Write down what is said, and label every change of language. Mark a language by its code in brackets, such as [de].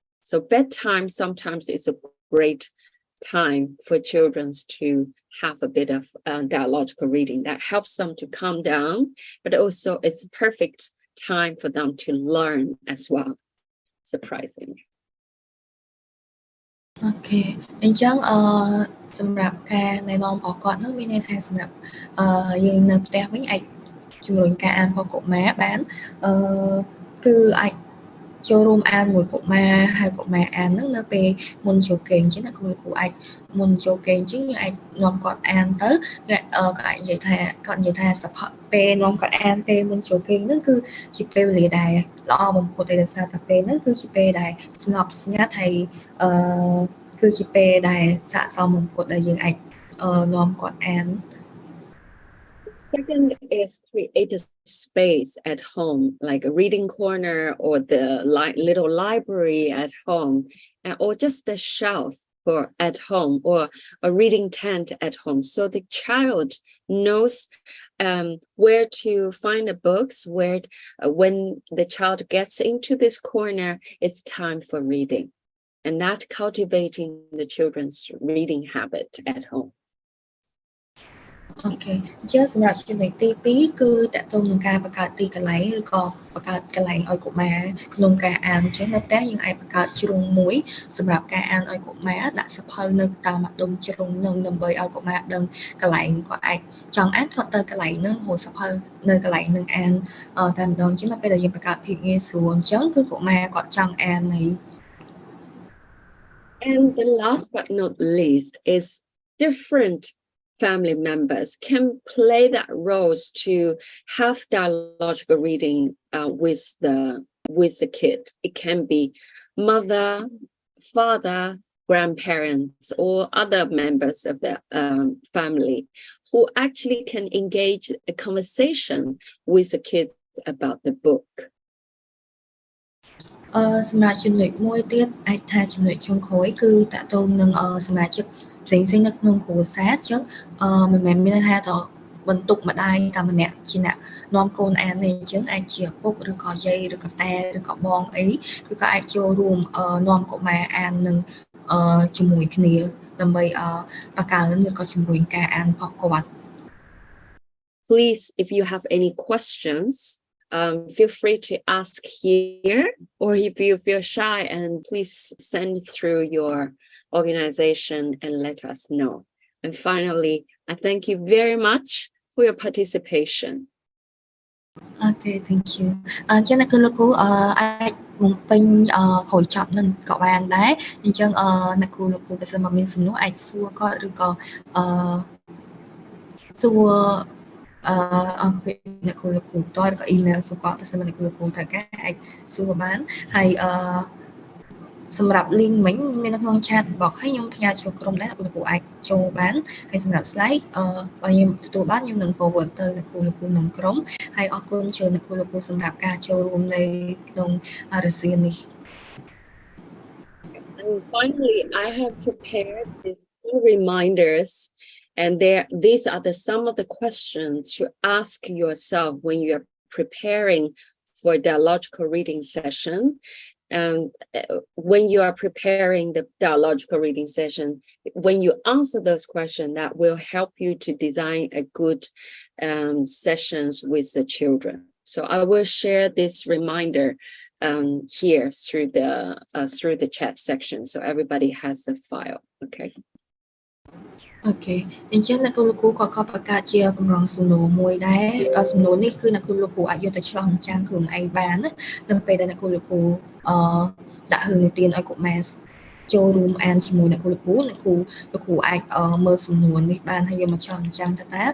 [en] So bedtime sometimes is a great time for children to have a bit of dialogical reading that helps them to calm down, but also it's a perfect time for them to learn as well. Surprising. [km] អូខេអញ្ចឹងសម្រាប់ការណែនាំរបស់គាត់នោះមានន័យថាសម្រាប់យើងនៅផ្ទះវិញអាចជំរុញការអានរបស់កុមារបាន គឺអាចចូលរួមអានមួយកុមារហើយកុមារអានហ្នឹងនៅពេលមុនចូលគេងអញ្ចឹងណាគ្រូអាចមុនចូលគេងអញ្ចឹងយើងអាចនាំគាត់អានទៅក៏អាចនិយាយថាសភៈពេលនាំគាត់អានពេលមុនចូលគេងហ្នឹងគឺជាពេលវេលាដែលល្អបំផុតដោយសារតែពេលហ្នឹងគឺជាពេលដែលស្ងប់ស្ងាត់ហើយគឺជាពេលដែលស័ក្តិសមបំផុតដែលយើងអាចនាំគាត់អាន [en] Second is create a space at home, like a reading corner or the little library at home, or just a shelf for at home or a reading tent at home. So the child knows where to find the books, where when the child gets into this corner, it's time for reading. And that cultivating the children's reading habit at home. [km] អូខេអញ្ចឹងសម្រាប់ចំណុចទី2គឺតកតងនឹងការបង្កើតទីកន្លែងឬក៏បង្កើតកន្លែងឲ្យកុមារក្នុងការអានអញ្ចឹងនៅផ្ទះយើងអាចបង្កើតជ្រុងមួយសម្រាប់ការអានឲ្យកុមារដាក់សភៅនៅតាមម្ដុំជ្រុងនឹងដើម្បីឲ្យកុមារដឹងកន្លែងគាត់អាចចង់អានគាត់ទៅកន្លែងនឹងហៅសភៅនៅកន្លែងនឹងអានតែម្ដងអញ្ចឹងនៅពេលដែលយើងបង្កើតភាពងាយស្រួលអញ្ចឹងគឺកុមារគាត់ចង់អាននៃ [en] And the last but not least is different family members can play that roles to have dialogical reading with the kid. It can be mother, father, grandparents, or other members of the family who actually can engage a conversation with the kids about the book. [km] សម្រាប់ចំណុចមួយទៀតអាចថាចំណុចចុងក្រោយគឺតកតងនឹងសមាជិកផ្សេងៗនៅក្នុងគ្រួសារអញ្ចឹងមិនមែនមានថាតបន្ទុកម្ដាយតែម្នាក់ជាអ្នកនាំកូនអានទេអញ្ចឹងអាចជាឪពុកឬក៏យាយឬក៏តាឬក៏បងអីគឺក៏អាចចូលរួមនាំកុមារអាននឹងជាមួយគ្នាដើម្បីបង្កើនឬក៏ជំរុញការអានរបស់គាត់ [en] Please, if you have any questions, feel free to ask here, or if you feel shy, and please send through your organization and let us know. And finally, I thank you very much for your participation. Okay, thank you. [km] អញ្ចឹងអ្នកគ្រូលោកគ្រូអាចបំពេញក្រោយចប់នឹងក៏បានដែរអញ្ចឹងអ្នកគ្រូលោកគ្រូបើសិនមកមានសំណួរអាចសួរគាត់ឬក៏ សួរអង្គភាពអ្នកគ្រូលោកគ្រូតើឬក៏ email សួរគាត់បើសិនមកអ្នកគ្រូលោកគ្រូត្រូវការអាចសួរបានហើយសម្រាប់ link មិញមាននៅក្នុង chat box ហើយខ្ញុំផ្ញើចូលក្រុមដែរអ្នកគ្រូលោកគ្រូអាចចូលបានហើយសម្រាប់ slide បើខ្ញុំទទួលបានខ្ញុំនឹង forward ទៅអ្នកគ្រូលោកគ្រូក្នុងក្រុមហើយអរគុណជឿអ្នកគ្រូលោកគ្រូសម្រាប់ការចូលរួមនៅក្នុងរសៀលនេះ [en] And finally, I have prepared these few reminders, and these are some of the questions to ask yourself when you are preparing for a dialogical reading session. And when you are preparing the dialogical reading session, when you answer those questions, that will help you to design a good sessions with the children. So I will share this reminder here through the chat section, so everybody has the file. Okay. [km] អូខេអញ្ចឹងអ្នកគ្រូលោកគ្រូក៏បង្កើតជាកម្រងសំណួរមួយដែរសំណួរនេះគឺអ្នកគ្រូលោកគ្រូអាចយកទៅឆ្លងចាំខ្លួនឯងបានណាដល់ពេលដែលអ្នកគ្រូលោកគ្រូដាក់រឿងនិទានឲ្យកុមារចូលរួមអានជាមួយអ្នកគ្រូលោកគ្រូអ្នកគ្រូលោកគ្រូអាចមើលសំណួរនេះបានហើយយកមកឆ្លងចាំថា